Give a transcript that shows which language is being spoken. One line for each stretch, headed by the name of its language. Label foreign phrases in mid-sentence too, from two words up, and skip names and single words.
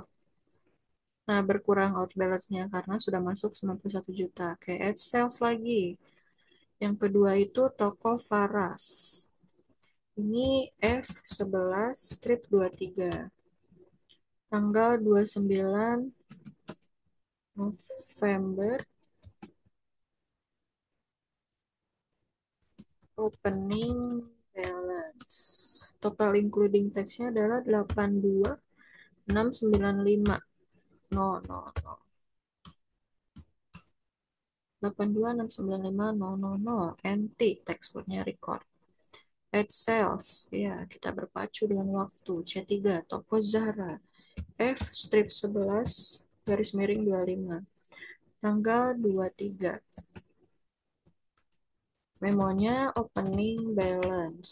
Indonesian: Nah, berkurang
English: out balance-
Indonesian: nya karena sudah masuk 91 juta. Oke,
English: add sales
Indonesian: lagi. Yang kedua itu toko Faras. Ini F11 strip 23. Tanggal 29 November.
English: Opening balance. Total including tax-
Indonesian: nya adalah 82.695.
English: No, no, no. 82.695.000 NT teksturnya record. Add sales.
Indonesian: Ya, kita berpacu dengan waktu. C3 Toko Zahra. F strip 11 garis miring 25. Tanggal 23 Memonya
English: opening balance.